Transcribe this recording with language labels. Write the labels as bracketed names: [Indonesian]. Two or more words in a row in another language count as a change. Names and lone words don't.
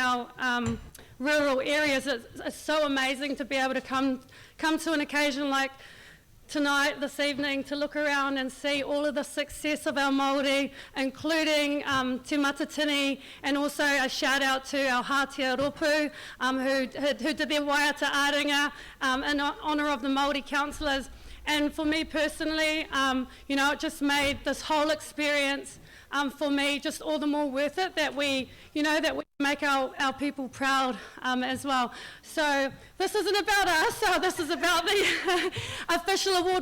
[English] our rural areas, it's so amazing to be able to come to an occasion like tonight, this evening, to look around and see all of the success of our Māori, including Te Matatini, and also a shout out to our Hātia Ropu, who did their [Māori] waiata āringa [English] in honour of the Māori councillors. And for me personally, you know, it just made this whole experience for me just all the more worth it, that we, you know, that we make our people proud as well. So this isn't about us, this is about the official award.